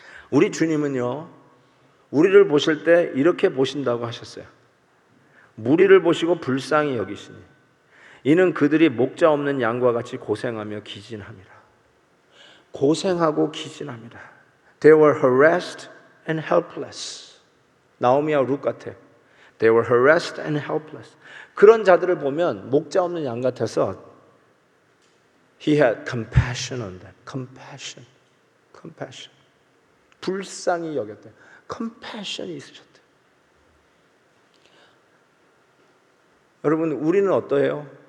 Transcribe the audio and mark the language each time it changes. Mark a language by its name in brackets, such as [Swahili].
[Korean] 우리 주님은요, 우리를 보실 때 이렇게 보신다고 하셨어요. 무리를 보시고 불쌍히 여기시니 이는 그들이 목자 없는 양과 같이 고생하며 기진함이라. 고생하고 기진합니다. [English] They were harassed and helpless. [Korean] 나오미와 룻 같아. [English] They were harassed and helpless. [Korean] 그런 자들을 보면 목자 없는 양 같아서 [English] He had compassion on them. Compassion. [Korean] 불쌍히 여겼대. compassion이 있으셨대. 여러분, 우리는 어떠해요?